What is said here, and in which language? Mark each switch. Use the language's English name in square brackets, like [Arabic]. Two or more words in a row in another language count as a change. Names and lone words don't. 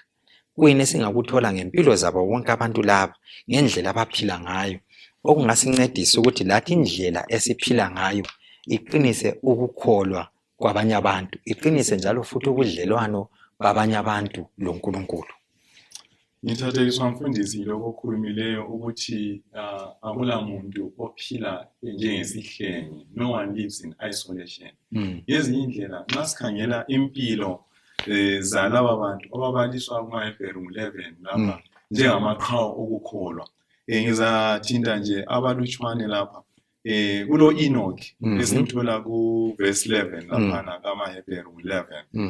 [North Ndebele] Kuyini esingakuthola ngempilo zabo bonke abantu laba ngendlela abaphila ngayo okungasincedisa ukuthi lathi indlela esiphila ngayo iqinise ukukholwa kwabanye abantu, iqinise njalo futhi ubudlelwano babanye abantu loNkulunkulu? Ngithathekiswa mfundisi lokho okhulumileyo ukuthi akula muntu ophila njengesihlenge. [English] No one lives in isolation. [North Ndebele] Ngezinye indlela nxa sikhangela impilo zalaba bantu ababaliswa kumaHebheru 11 lapha njengamaqhawe okukholwa, ngizathinta nje abalutshwane lapha. Kulo Enoch esimthola ku verse 11 lapha kamaHebheru 11.